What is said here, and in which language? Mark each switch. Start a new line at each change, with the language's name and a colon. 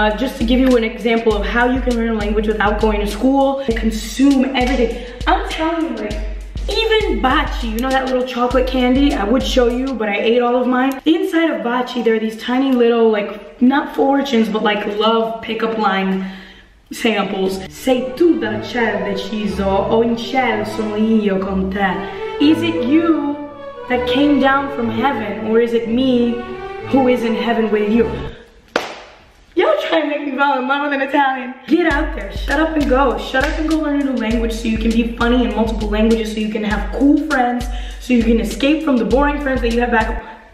English: Just to give you an example of how you can learn a language without going to school and consume everything. I'm telling you, like, even baci, you know that little chocolate candy? I would show you, but I ate all of mine. Inside of baci, there are these tiny little, like, not fortunes, but like love pickup line samples.
Italian: Sei tu dal cielo deciso, o in cielo sono io con te.
English: Is it you that came down from heaven, or is it me who is in heaven with you? Y'all try to make me fall in love with an Italian. Get out there, shut up and go. Shut up and go learn a new language so you can be funny in multiple languages, so you can have cool friends, so you can escape from the boring friends that you have back home.